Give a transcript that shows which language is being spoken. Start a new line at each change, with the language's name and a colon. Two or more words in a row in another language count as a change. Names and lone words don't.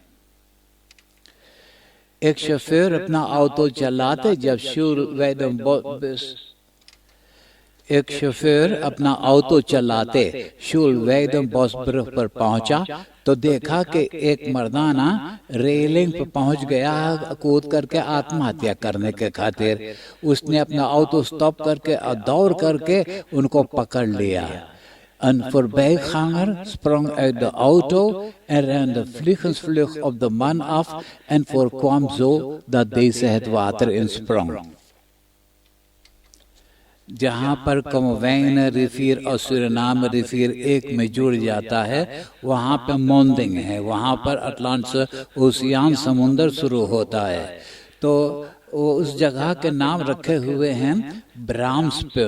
Caribbean Hindustani: एक शोफर अपना ऑटो चलाते जब शूलवेदम बॉसब्रग पर पहुंचा तो देखा कि एक मर्दाना रेलिंग पर पहुंच गया कूद करके आत्महत्या करने के खातिर। उसने अपना ऑटो स्टॉप करके और दौड़ करके उनको पकड़ लिया।
Dutch: Een voorbijganger sprong uit de auto en rende vliegensvlug op de man af en voorkwam zo dat deze het water insprong।
Caribbean Hindustani: जहाँ पर कमवैन रिफिर और सूरीनाम रिफिर एक में जुड़ जाता है वहाँ पे मोंदिंग है, वहाँ पर अटलांटिक ओशियन समुंदर शुरू होता है। तो वो उस जगह के नाम रखे हुए हैं ब्राह्मस्पुंत।